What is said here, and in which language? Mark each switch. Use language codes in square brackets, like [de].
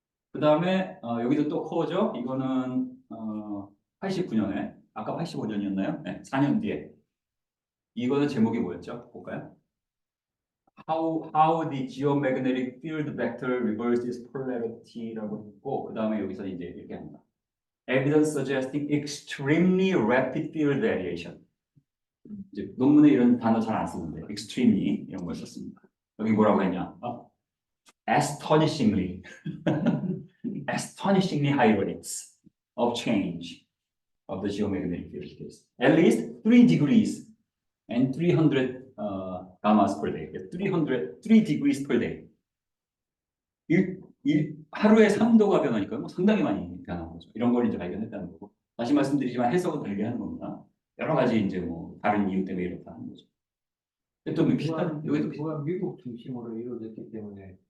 [ko] 그 다음에 여기도 또 코어죠. 이거는 89년에 아까 85년이었나요? 네, 4년 뒤에. 이거는 제목이 뭐였죠? 볼까요? [en] How the geomagnetic field vector reverses polarity [ko] 라고 했고 그 다음에 여기서 이제 이렇게 합니다. [en] Evidence suggesting extremely rapid field variation. [ko] 이제 논문에 이런 단어 잘 안 쓰는데 extremely 이런 걸 썼습니다. 여기 뭐라고 했냐? [en] Astonishingly, astonishingly high rates of change of the geomagnetic field. At least 3 degrees and 300 gammas per day. 3 degrees per day. [ko] 하루에 3도가 변하니까 뭐 상당히 많이 변한 거죠. 이런 걸 이제 발견했다는 거고. 다시 말씀드리지만 해석은 다르게 하는 겁니다. 여러 가지 이제 뭐 다른 이유 때문에 이렇다 하는 거죠. 또 비슷한 여기도 비슷한. 미국 중심으로 이루어졌기 때문에